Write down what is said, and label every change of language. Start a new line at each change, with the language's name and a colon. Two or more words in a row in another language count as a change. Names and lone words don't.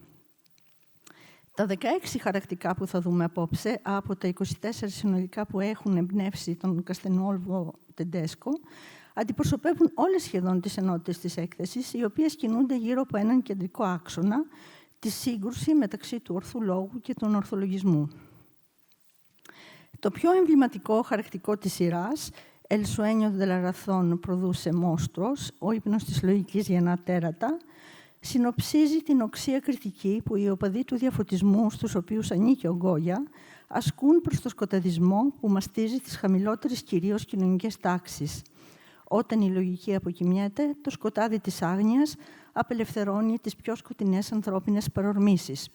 Greek: Τα 16 χαρακτικά που θα δούμε απόψε, από τα 24 συνολικά που έχουν εμπνεύσει τον Καστελνόβο Τεντέσκο, αντιπροσωπεύουν όλες σχεδόν τις ενότητες της έκθεσης, οι οποίες κινούνται γύρω από έναν κεντρικό άξονα, τη σύγκρουση μεταξύ του ορθού λόγου και του ορθολογισμού. Το πιο εμβληματικό χαρακτικό της σειράς,
Spanish: El sueño de la razón produce monstruos,
Greek: ο ύπνος της λογικής γεννά τέρατα, συνοψίζει την οξία κριτική που οι οπαδοί του διαφωτισμού, στους οποίους ανήκει ο Γκόγια, ασκούν προς το σκοταδισμό που μαστίζει τις χαμηλότερες κυρίως κοινωνικές τάξεις. Όταν η λογική αποκοιμιέται, το σκοτάδι της άγνοιας απελευθερώνει τις πιο σκοτεινές ανθρώπινες παρορμήσεις.